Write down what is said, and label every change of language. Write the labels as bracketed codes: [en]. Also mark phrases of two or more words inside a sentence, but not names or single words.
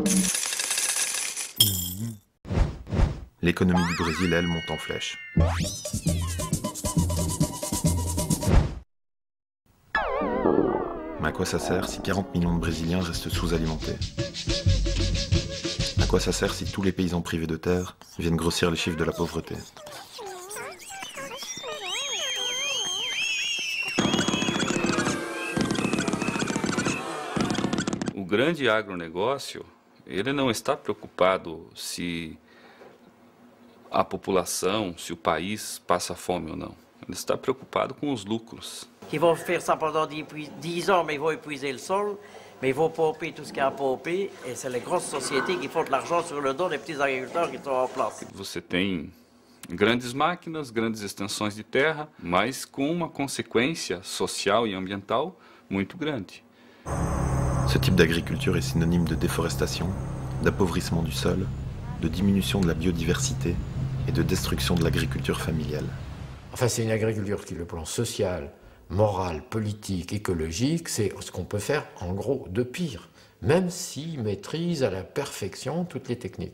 [fr] L'économie du Brésil, elle, monte en flèche. Mais à quoi ça sert si 40 millions de Brésiliens restent sous-alimentés? À quoi ça sert si tous les paysans privés de terre viennent grossir les chiffres de la pauvreté? [pt] O grande agronegócio, ele não está preocupado se a população, se o país passa fome ou não. Ele está preocupado com os lucros. [fr] Ils vont faire ça pendant 10 ans, mais ils vont épuiser le sol, mais ils vont pomper tout ce qu'il y a à pomper, et c'est les grosses sociétés qui font de l'argent sur le dos des petits agriculteurs qui sont en place. [pt] Você tem grandes máquinas, grandes extensões de terra, mas com uma consequência social e ambiental muito grande. [fr] Ce type d'agriculture est synonyme de déforestation, d'appauvrissement du sol, de diminution de la biodiversité et de destruction de l'agriculture familiale. Enfin, c'est une agriculture qui, le plan social, moral, politique, écologique, c'est ce qu'on peut faire en gros de pire, même s'ils maîtrisent à la perfection toutes les techniques.